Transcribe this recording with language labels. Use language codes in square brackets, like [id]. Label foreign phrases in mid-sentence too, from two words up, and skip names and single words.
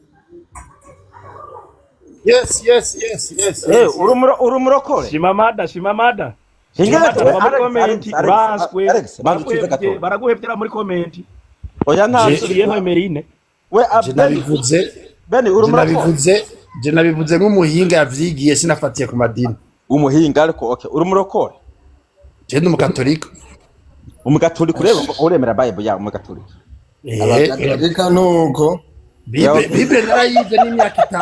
[rn] yes urumurokore shimamada baraguhebera muri comment oya ntasuriye Emerine we je nabivuze nk'umuhinga yavyigiye sinafatiye ku madini umuhinga ariko okay urumurokore je ndi umukatolika rero uremera Bible ya umukatolika abakatolika nuko Bible narayize n'imyaka 3